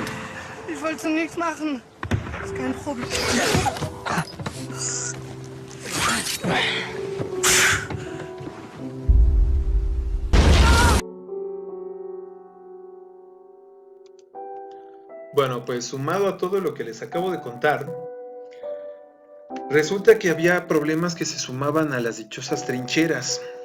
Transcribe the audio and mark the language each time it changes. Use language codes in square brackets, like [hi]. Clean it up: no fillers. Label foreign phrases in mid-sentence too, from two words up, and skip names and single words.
[de] Ich wollte nichts machen. Das ist kein Problem. [es] Bueno, pues sumado a todo lo que les acabo de contar, resulta que había problemas que se sumaban a las dichosas trincheras.